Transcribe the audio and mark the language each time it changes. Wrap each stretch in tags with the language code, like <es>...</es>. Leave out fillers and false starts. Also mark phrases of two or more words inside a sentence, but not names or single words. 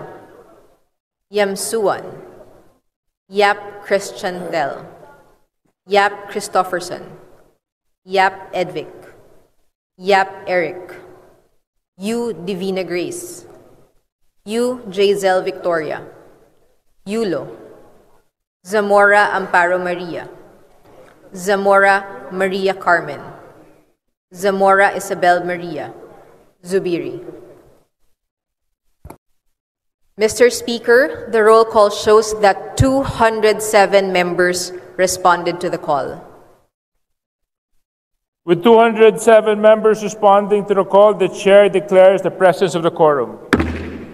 <en>Yamsuan, Yap Christian Del, Yap Christopherson, Yap Edvic, Yap Eric, U Divina Grace, U Jazel Victoria, Yulo, Zamora Amparo Maria, Zamora Maria Carmen, Zamora Isabel Maria, Zubiri. Mr. Speaker, the roll call shows that 207 members responded to the call. With 207 members responding to the call, the chair declares the presence of the quorum.</en>